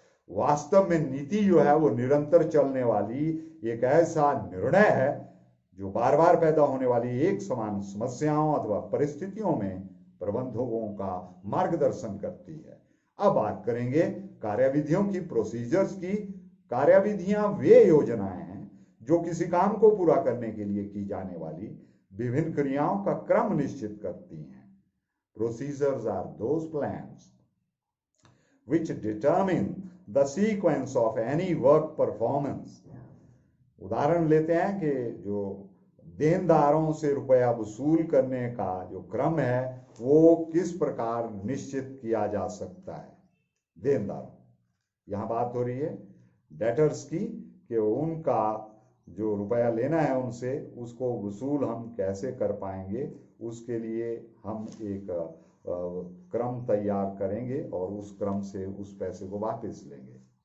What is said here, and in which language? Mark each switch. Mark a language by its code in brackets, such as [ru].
[hi] वास्तव में नीति जो है वो निरंतर चलने वाली एक ऐसा निर्णय है जो बार बार पैदा होने वाली एक समान समस्याओं अथवा परिस्थितियों में प्रबंधकों का मार्गदर्शन करती है। अब बात करेंगे कार्यविधियों की, प्रोसीजर्स की। कार्यविधियां वे योजनाएं हैं जो किसी काम को पूरा करने के लिए की जाने वाली विभिन्न क्रियाओं का क्रम निश्चित करती हैं। [en] Procedures are those plans which determine the sequence of any work performance. [hi] उदाहरण लेते हैं कि जो देनदारों से रुपया वसूल करने का जो क्रम है वो किस प्रकार निश्चित किया जा सकता है। देनदारों, यहां बात हो रही है डेटर्स की कि उनका जो रुपया लेना है उनसे उसको वसूल हम कैसे कर पाएंगे, उसके लिए हम एक क्रम तैयार करेंगे और उस क्रम से उस पैसे को वापस लेंगे।